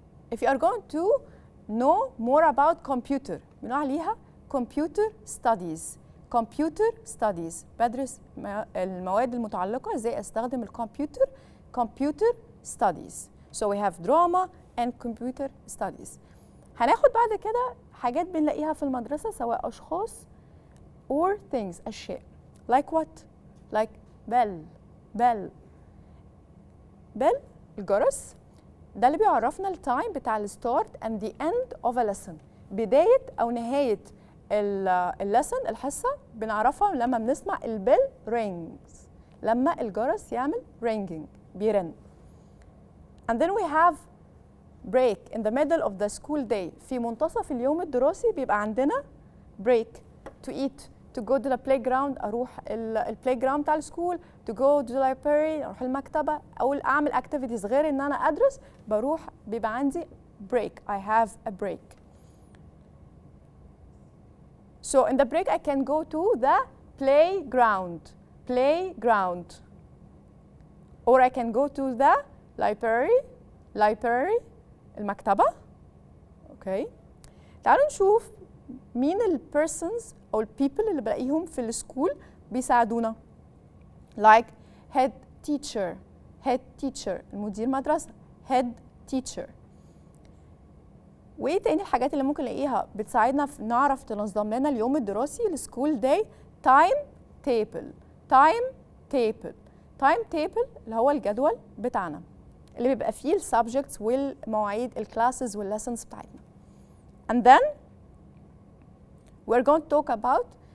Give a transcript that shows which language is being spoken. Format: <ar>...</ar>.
<en>If you are going to know more about computer</en> <ar>بنقول عليها</ar> <en>computer studies.</en> <ar>بدرس المواد المتعلقة ازاي استخدم الكمبيوتر computer studies.</ar> <en>So we have drama and computer studies.</en> <ar>هناخد بعد كده حاجات بنلاقيها في المدرسة سواء أشخاص</ar> <en>or things</en> <ar>أشياء.</ar> <en>Like what? Like bell</en> <ar>الجرس، ده اللي بيعرفنا التايم بتاع الستارت</ar> <en>and the end of a lesson.</en> <ar>بداية أو نهاية اللسن الحصة بنعرفها لما بنسمع البيل rings، لما الجرس يعمل ringing بيرن.</ar> <en>And then we have break in the middle of the school day.</en> <ar>في منتصف اليوم الدراسي بيبقى عندنا</ar> <en>break to eat, to go to the playground،</en> <ar>أروح البلاي بتاع السكول،</ar> <en>to go to the library،</en> <ar>أروح المكتبة، أو أعمل activities غير إن أنا أدرس، بروح بيبقى عندي break.</ar> <en>I have a break. So in the break I can go to the playground or I can go to the library المكتبة.</en> <ar>اوكي، تعالوا نشوف مين البيرسونز او البيبل اللي بلاقيهم في السكول بيساعدونا.</ar> <en>like head teacher</en> <ar>المدير مدرسة</ar> <en>head teacher.</en> <ar>وايه تاني الحاجات اللي ممكن نلاقيها بتساعدنا في نعرف تنظم لنا اليوم الدراسي السكول داي؟ تايم تيبل اللي هو الجدول بتاعنا اللي بيبقى فيه السبجكتس والمواعيد الكلاسز والليسنز بتاعتنا.</ar> <en>And then we're going to talk about</en>